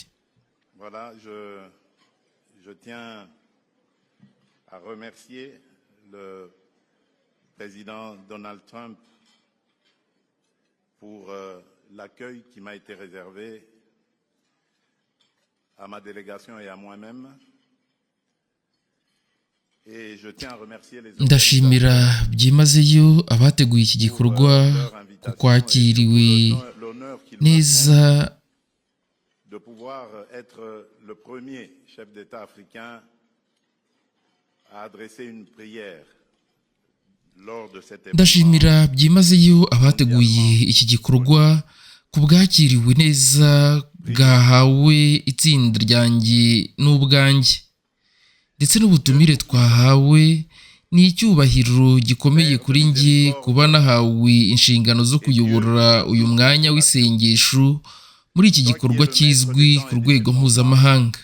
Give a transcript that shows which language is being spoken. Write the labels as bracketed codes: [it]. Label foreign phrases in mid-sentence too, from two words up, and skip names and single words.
[fr] Voilà, je tiens à remercier le président Donald Trump pour l'accueil qui m'a été réservé à ma délégation et à moi-même. [rw] Ndashimira byimazeyo abateguye iki gikorwa ku kwakiriwe neza [fr] de pouvoir être le premier chef d'État africain à adresser une prière lors de cette événement. [rw] Ndashimira byimazeyo abateguye iki gikorwa ku bwakiriwe neza bwahawe itsinda ryanjye n'ubwanjye, ndetse n'ubutumire twahawe ni icyubahiro gikomeye kuri njye kuba nahawe inshingano zo kuyobora uyu mwanya w'isengesho muri iki gikorwa kizwi ku rwego mpuzamahanga.